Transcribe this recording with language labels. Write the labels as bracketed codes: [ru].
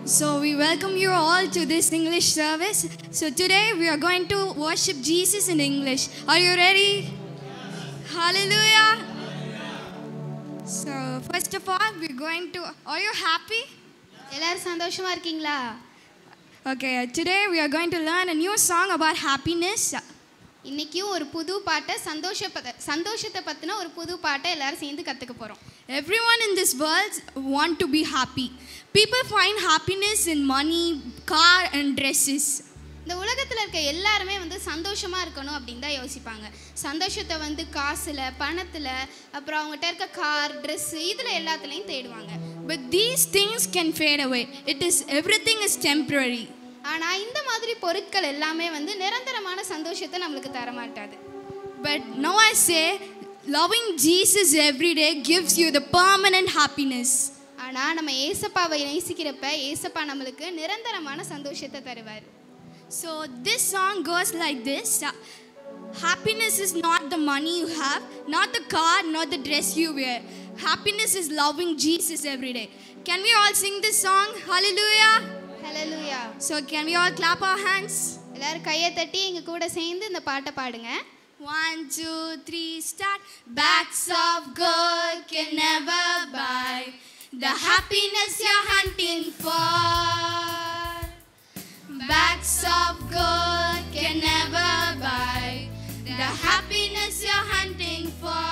[en] So we welcome you all to this English service. So today we are going to worship Jesus in English. Are you ready? Hallelujah. So first of all, we're going to, are you happy? [ta] எல்லாரும் சந்தோஷமா இருக்கீங்களா? [en] Okay, today we are going to learn a new song about happiness. [ta] இன்னைக்கு ஒரு புது பாட்டை சந்தோஷத்தை பத்தின ஒரு புது பாட்டை எல்லாரும் சேர்ந்து கத்துக்க போறோம். [en] Everyone in this world want to be happy. People find happiness in money, car and dresses. [ta] இந்த உலகத்துல இருக்க எல்லாருமே சந்தோஷமா இருக்கணும் அப்படின்னு தான் யோசிப்பாங்க. சந்தோஷத்தை காசுல, பணத்துல, அப்புறம் அவங்ககிட்ட இருக்க கார், Dress இதுல எல்லாத்துலயும் தேடுவாங்க. [en] But these things can fade away. Everything is temporary. [ta] ஆனா இந்த மாதிரி பொருட்கள் எல்லாமே நிரந்தரமான சந்தோஷத்தை நமக்கு தர மாட்டாது. [en] But now I say loving Jesus every day gives you the permanent happiness. [ta] ஆனா நம்ம இயேசுப்பாவை நேசிக்கிறப்ப இயேசுப்பா நமக்கு நிரந்தரமான சந்தோஷத்தை தருவார். [en] So this song goes like this. Happiness is not the money you have, not the car, not the dress you wear. Happiness is loving Jesus every day. Can we all sing this song? Hallelujah. Hallelujah. So can we all clap our hands? [ta] எல்லாரும் கையை தட்டி எங்க கூட சேர்ந்து இந்த பாட்டை பாடுங்க. [en] 1 2 3 start. Bags of gold can never buy the happiness you're hunting for. Bags of gold can never buy the happiness you're hunting for.